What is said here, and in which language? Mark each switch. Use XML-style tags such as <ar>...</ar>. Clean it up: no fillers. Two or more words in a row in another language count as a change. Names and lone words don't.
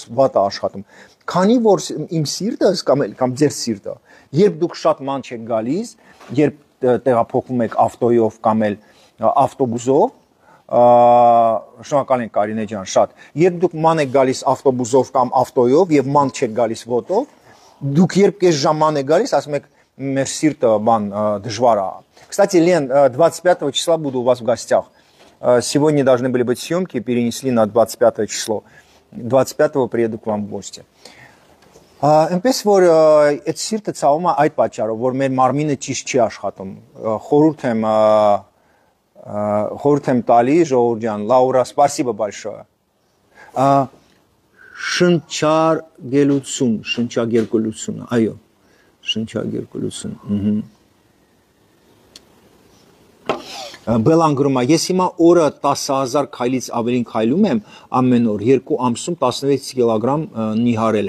<hy>վատ է աշխատում։ Քանի որ իմ սիրտս կամ ձեր սիրտը, երբ դուք շատ ման չեք գալիս, երբ տեղափոխվում եք ավտոյով կամ էլ ավտոբուսով, շնորհակալ ենք Կարինե ջան, շատ։ Երբ դուք ման եք գալիս ավտոբուսով կամ ավտոյով եւ ման չեք գալիս ոտով, դուք երբ կես ժամ ման եք գալիս, ասում եք մեր սիրտը դժվար է։</hy> <ru>Кстати, Лен, 25 числа буду у вас в гостях. Сегодня должны были быть съемки, перенесли на 25 число. 25-го приеду к вам в гости.</ru> <hy>Այնպես որ այդ սիրտը ցավում է այդ պատճառով, որ մեր մարմինը ճիշտ չի աշխատում։ Խորհուրդ եմ տալի ժողովուրդ ջան, Լաուրա,</hy> <ru>спасибо большое.</ru> <hy>Շնչագերգություն, այո, շնչագերգություն։ Բելան գրում է, ես հիմա օրը 10,000 քայլից ավելին քայլում եմ ամեն օր, 2 ամսում 16 կիլոգրամ նիհարել</hy>